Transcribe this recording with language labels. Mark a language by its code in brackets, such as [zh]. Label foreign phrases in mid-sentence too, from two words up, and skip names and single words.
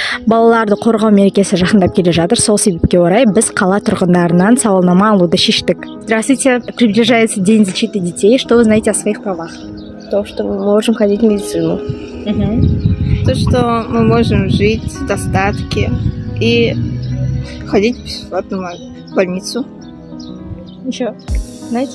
[kk] Балаларды қорғау мерекесі жақындап келе жатыр. Сол себепке орай біз қала тұрғындарынан сауалнама алуды шештік. [ru] Здравствуйте. Приближается День защиты детей. Что вы знаете о своих правах? То, что мы можем ходить в медицину. То, что мы можем жить в достатке и ходить в бесплатную больницу. Еще знаете?